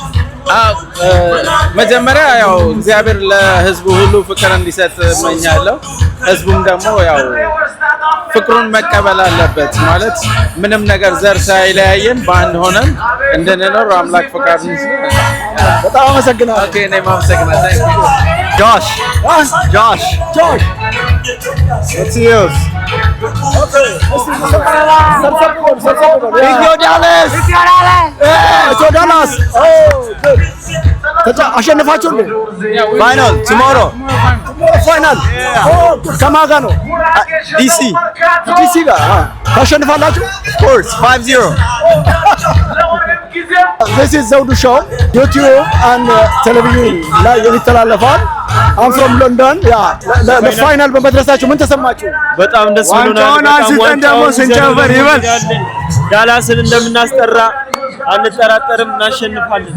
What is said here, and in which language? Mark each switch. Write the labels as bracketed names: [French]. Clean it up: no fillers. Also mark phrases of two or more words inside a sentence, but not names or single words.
[Amharic] መጀመሪያ ያው እግዚአብሔር ለህዝቡ ሁሉ ፍቅር እንዲሰጥ እመኛለሁ። ህዝቡም ደግሞ ያው ፍቅሩን መቀበል አለበት። ማለት ምንም ነገር ዘር ሳይለያየን በአንድ ሆነን እንድንኖር አምላክ ፈቃድ ይሁን። በጣም አመሰግናለሁ። ኦኬ እኔም አመሰግናለሁ። ጆሽ [English] What's yours? Okay. Dallas. Oh, good. [Amharic] አሸነፋችሁ እንዴ? [English] ፋይናል tomorrow. [Amharic] ፋይናል ከማን ጋር ነው? ዲሲ ጋር ታሸንፋላችሁ? [English] Of course 5-0. This is ዘውዱ ሾው YouTube and [Amharic] ቴሌቪዥን ላይ የሚተላለፋል። [English] I'm from London. [Amharic] ለፋይናል በመድረሳችሁ ምን ተሰማችሁ? በጣም ደስ ብሎናል። አንስተን ደግሞ ስንጨፍር ይበል ዳላስን እንደምናስጠራ አንጠራጠርም፣ እናሸንፋለን።